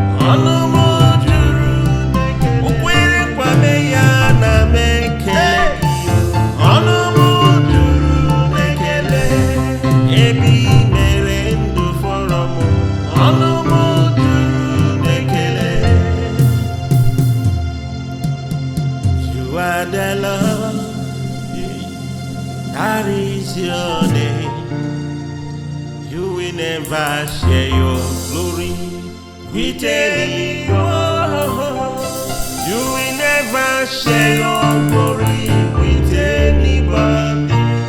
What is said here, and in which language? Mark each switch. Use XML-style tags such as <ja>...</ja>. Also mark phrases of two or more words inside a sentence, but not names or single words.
<ig>Ọnụ m juru n'ekele. O kwere nkwa, mee ya, ana m ekele gị, o. Ọnụ m juru n'ekele. Ebi mere ndụ fọrọ m. Ọnụ m juru n'ekele.</ig> <en>You are the Lord, that is your name. You will never share your glory with anyone. You will never share your glory with anybody.</en>